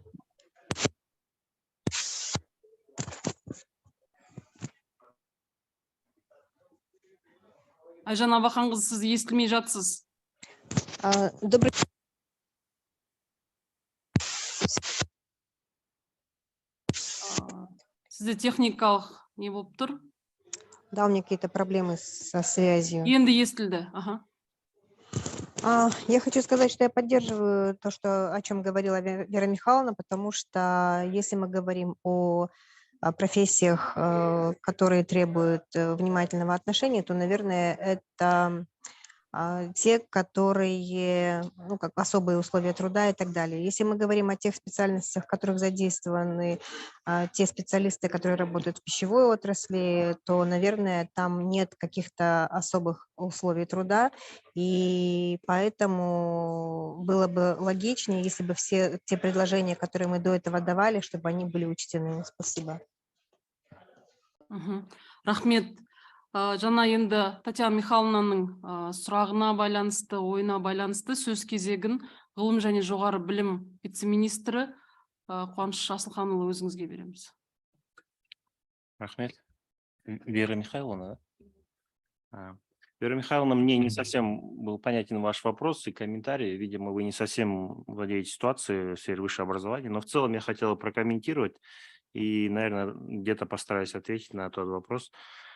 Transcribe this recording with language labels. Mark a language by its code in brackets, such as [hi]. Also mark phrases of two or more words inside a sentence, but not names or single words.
[kk] Айжан Абақанқызы, сіз естілмей жатсыз. [ru] Добрый [kk] Сізде техникалық не болып тұр? [ru] Да, у меня какие-то проблемы со связью. [kk] Енді естілді. [ru] Ага. Я хочу сказать, что я поддерживаю то, о чем говорила Вера Михайловна, потому что если мы говорим о профессиях, которые требуют внимательного отношения, то, наверное, это те, которые, ну, как особые условия труда и так далее. Если мы говорим о тех специальностях, в которых задействованы те специалисты, которые работают в пищевой отрасли, то, наверное, там нет каких-то особых условий труда, и поэтому было бы логичнее, если бы все те предложения, которые мы до этого давали, чтобы они были учтены. Спасибо. [kk] Рахмет. Жана енді Татьяна Михайловнаның сұрағына байланысты, ойына байланысты сөз кезегін ғылым және жоғары білім вице-министрі Қуаныш Асылханұлы өзіңізге береміз. Рахмет. [ru] Вера Михайловна, да? Вера Михайловна, мне не совсем был понятен ваш вопрос и комментарий. Видимо, вы не совсем владеете ситуацией в сфере высшего образования, но в целом я хотел прокомментировать и, наверное, где-то постараюсь ответить на тот вопрос.